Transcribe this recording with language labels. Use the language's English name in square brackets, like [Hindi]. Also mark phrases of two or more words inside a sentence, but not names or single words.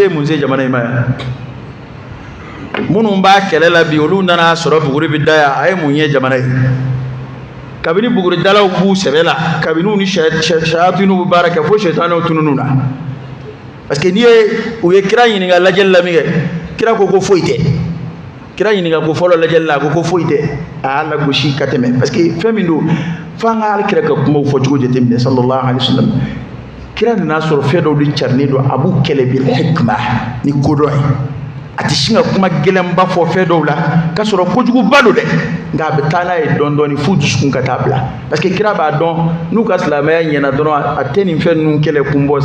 [Bambara] ye mun se jamana in ma yan minnu b'a kɛlɛ la bi olu nana sɔrɔ buguri bɛ da yan a ye mun ye jamana ye kabini buguridalaw b'u sɛbɛ la kabini u ni sayatiniw bɛ baara kɛ fo sɛtanɛw tunun'u na parce que n'i ye u ye kira ɲininka lajɛli la min kɛ kira ko ko foyi tɛ kira ɲininka ko fɔlɔ lajɛli la a ko foyi tɛ a y'a lagosi ka tɛmɛ parce que fɛn min don f'an ka alakira ka kumaw fɔcogo jateminɛ [Arabic] صلى الله عليه وسلم [Bambara] kira nana sɔrɔ fɛn dɔw de carinen don a b'u kɛlɛ [Arabic] بالحكمة [Bambara] ni kodɔn ye a tɛ sin ka kuma gɛlɛnba fɔ fɛn dɔw la k'a sɔrɔ kojuguba don dɛ nka a bɛ taa n'a ye dɔɔnin dɔɔnin f'u dusukun ka taa bila parce que kira b'a dɔn n'u ka silamɛya ɲɛna dɔrɔn a tɛ nin fɛn ninnu kɛlɛ kun bɔ